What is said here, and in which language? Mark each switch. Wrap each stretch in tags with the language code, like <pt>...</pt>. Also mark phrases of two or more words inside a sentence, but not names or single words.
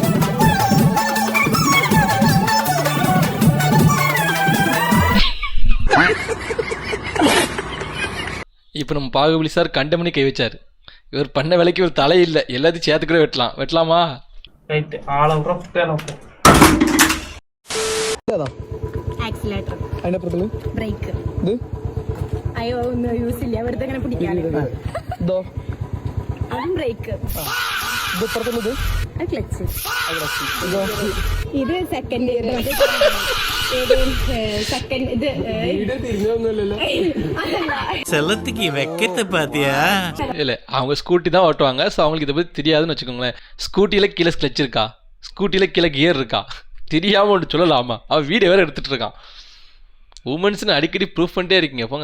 <ta>இப்போ நம்ம பாகுபலி சார் கண்டமணி கை வச்சார். இவர் பண்ண வேலைக்கு ஒரு தலை இல்லை, எல்லாத்தையும் சேர்த்து கூட வெட்டலாமா? ரைட், ஆளவுற புட்டேன போ.</ta> <ml>ആക്സിലേറ്റർ അതിനപ്പുറത്തുള്ള ബ്രേക്ക് ഇത് അയ്യോ ഒന്നും യൂസ് ഇല്ല വെറുതെ അങ്ങനെ പിടിക്കാണ് ഇതോ അതും ബ്രേക്ക് ഇത് ഇപ്പുറത്തുള്ളത് അത് ക്ലച്ച് ഇതോ ഇത് സെക്കൻഡ് സെക്കൻഡ് ഇത് തിരിഞ്ഞൊന്നുമില്ലല്ലോ.</ml> <ta>செல்லத்துக்கு வெக்கத்தை பாத்தியா? இல்லை, அவங்க ஸ்கூட்டி தான் ஓட்டுவாங்க. ஸோ அவங்களுக்கு இதை பற்றி தெரியாதுன்னு வச்சுக்கோங்களேன். ஸ்கூட்டியில் கீழே கிளச் இருக்கா, ஸ்கூட்டியில் கீழே கியர் இருக்கா தெரியாமல் ஒன்று சொல்லலாமா? அவன் வீடியோ வேறு எடுத்துகிட்டு இருக்கான். உமன்ஸ்னு அடிக்கடி ப்ரூஃப் பண்ணிட்டே இருக்கீங்க போங்க.</ta>